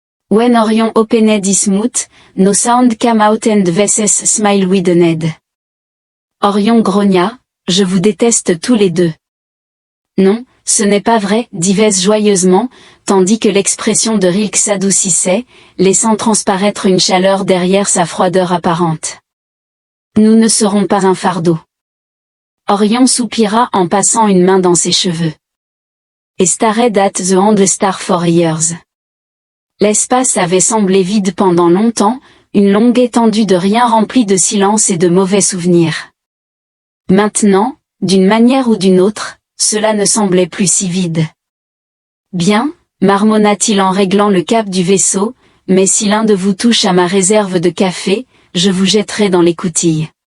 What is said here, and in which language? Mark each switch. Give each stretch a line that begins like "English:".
English: When Orion opened his mouth, no sound came out and Vess's smile widened.
French: Orion grogna, « Je vous déteste tous les deux. » Non, ce n'est pas vrai, dit Vess joyeusement, tandis que l'expression de Rilke s'adoucissait, laissant transparaître une chaleur derrière sa froideur apparente. Nous ne serons pas un fardeau. Orion soupira en passant une main dans ses cheveux.
English: Et stared at the hand star for years.
French: L'espace avait semblé vide pendant longtemps, une longue étendue de rien remplie de silence et de mauvais souvenirs. Maintenant, d'une manière ou d'une autre, cela ne semblait plus si vide. Bien, marmonna-t-il en réglant le cap du vaisseau, mais si l'un de vous touche à ma réserve de café, je vous jetterai dans l'écoutille.